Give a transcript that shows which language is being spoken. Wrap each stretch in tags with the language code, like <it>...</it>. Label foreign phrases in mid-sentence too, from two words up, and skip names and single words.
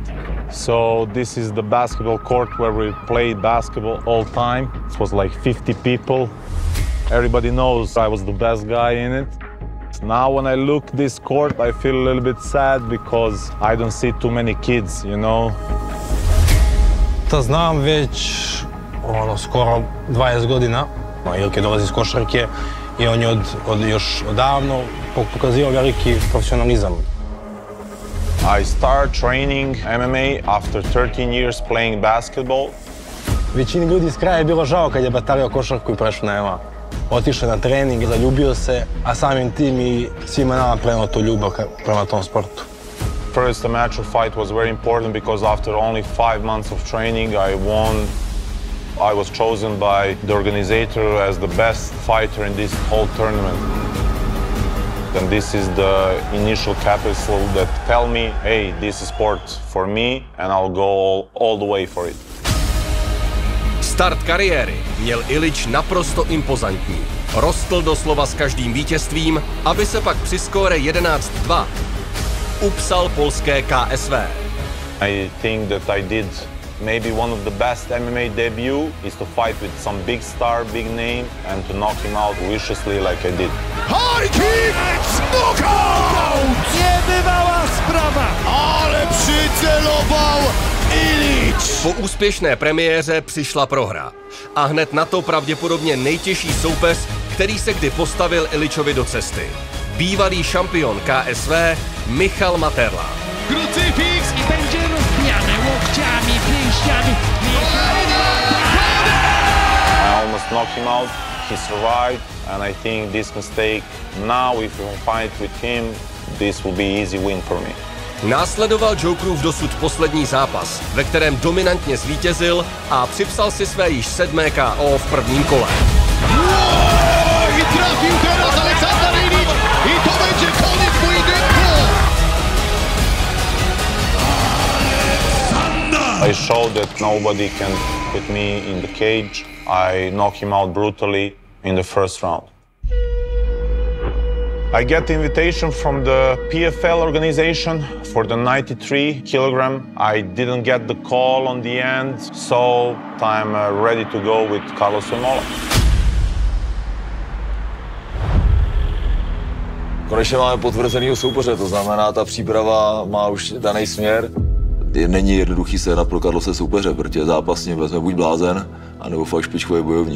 <en>So this is the basketball court where we played basketball all time. It was like 50 people. Everybody knows I was the best guy in it. Now when I look this court, I feel a little bit sad because I don't see too many kids, you know.</en> <sr>To znam već skoro 20 godina. Ilke dolazi iz košarke i on je još odavno pokazio veliki profesionalizam.</sr> <en>I started training MMA after 13 years playing basketball.</en> <sr>Većini ljudi iz kraja je bilo žao kad je batalio košarku i prešao na MMA. Otišao na trening, zaljubio se, a samim tim i svima nama preneo tu ljubav prema tom sportu.</sr> <en>First amateur fight was very important because after only 5 months of training I won. I was chosen by the organizer as the best fighter in this whole tournament. And this is the initial capital that tell me, hey, this is sport for me and I'll go all the way for it.</en> <cs>Start kariéry měl Ilić naprosto impozantní. Rostl doslova s každým vítězstvím, aby se pak při skóre 11-2 upsal polské KSV.</cs> <en>I think that I did maybe one of the best MMA debut is to fight with some big star, big name and to knock him out viciously like I did. High kick! Knockout!</en> <pl>Niebywała sprawa! Ale przycelował Ilić!</pl> <cs>Po úspěšné premiéře přišla prohra. A hned na to pravděpodobně nejtěžší soupeř, který se kdy postavil Ilićovi do cesty. Bývalý šampion KSV Michal Materla.</cs> <pl>Krucyfiks i będzie rozbijany łokciami, pięściami.</pl> <en>I almost knocked him out. He survived and I think this mistake now if we fight with him, this will be easy win for me.</en> <cs>Následoval Jokerův dosud poslední zápas, ve kterém dominantně zvítězil a připsal si své již 7. KO v prvním kole.</cs> <pl>I trafił teraz Aleksandar Ilić i to będzie koniec pojedynku!</pl> <en>I showed that nobody can put me in the cage. I knocked him out brutally in the first round. I get the invitation from the PFL organization for the 93 kilogram. I didn't get the call on the end, so I'm ready to go with Carlos Vemola.</en> <cs>Konečně máme potvrzenýho soupeře, to znamená, ta příprava má už daný směr. Není jednoduchý sehnat pro Carlose soupeře, protože zápasně vezme buď blázen, anebo fakt špičkový bojovník.</cs>